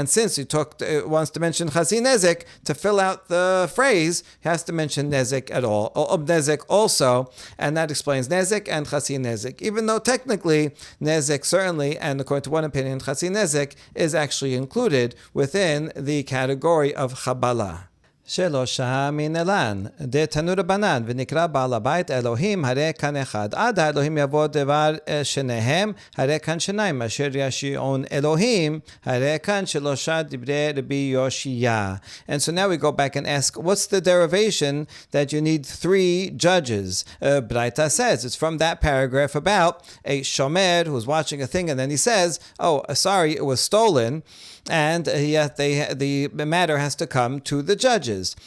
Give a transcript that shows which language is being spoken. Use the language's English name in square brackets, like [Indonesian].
[English] And since he wants to mention chasi nezek to fill out the phrase, he has to mention nezek at all, or nezek also, and that explains nezek and chasi nezek. Even though technically nezek certainly, and according to one opinion, chasi nezek is actually included within the category of chabala. [Hebrew] שלושה מנלן, דתנו רבנן, ונקרא בעל הבית אלוהים, הרי כאן אחד. עד האלוהים יבוא דבר שניהם, הרי כאן שניים, אשר ישיעון אלוהים, הרי כאן שלושה דברי רבי יושיע. [English] And so now we go back and ask, what's the derivation that you need 3 judges? Braita says, it's from that paragraph about a shomer who's watching a thing, and then he says, oh, sorry, it was stolen, and yet the matter has to come to the judges. judges.